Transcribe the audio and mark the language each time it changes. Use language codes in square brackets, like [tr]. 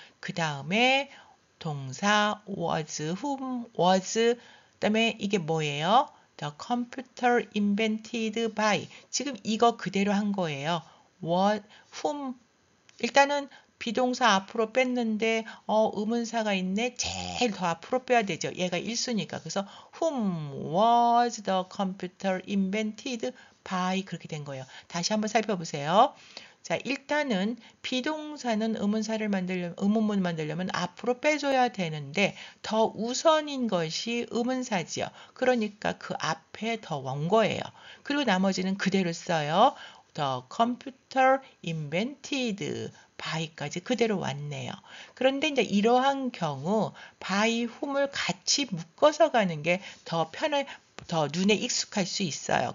[ko] 그 다음에 동사 [en] was, whom was [ko] 그다음에 이게 뭐예요? [en] The computer invented by [ko] 지금 이거 그대로 한 거예요. [en] What, whom [ko] 일단은 비동사 앞으로 뺐는데 의문사가 있네. 제일 더 앞으로 빼야 되죠. 얘가 1수니까. [en] 그래서 whom was the computer invented by [ko] 그렇게 된 거예요. 다시 한번 살펴보세요. 자, 일단은 비동사는 의문문 만들려면 앞으로 빼줘야 되는데 더 우선인 것이 의문사지요. 그러니까 그 앞에 더 원거예요. 그리고 나머지는 그대로 써요. [en] The computer invented by [ko] 까지 그대로 왔네요. 그런데 이제 이러한 경우 [en] by whom [ko] 을 같이 묶어서 가는 게 더 눈에 익숙할 수 있어요.